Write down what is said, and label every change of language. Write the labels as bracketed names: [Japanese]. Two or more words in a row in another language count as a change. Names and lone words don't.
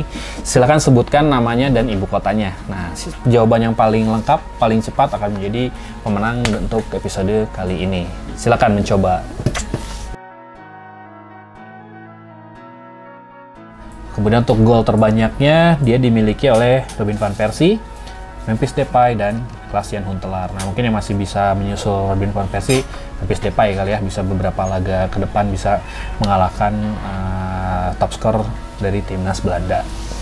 [Indonesian] Silakan sebutkan namanya dan ibu kotanya. Nah, jawaban yang paling lengkap, paling cepat akan menjadi pemenang untuk episode kali ini. Silakan mencoba. Kemudian untuk gol terbanyaknya dia dimiliki oleh Robin van Persie, Memphis Depay, dan Klaas-Jan Huntelaar. Nah mungkin yang masih bisa menyusul Robin van Persie, Memphis Depay kali ya, bisa beberapa laga ke depan bisa mengalahkan top skor dari timnas Belanda.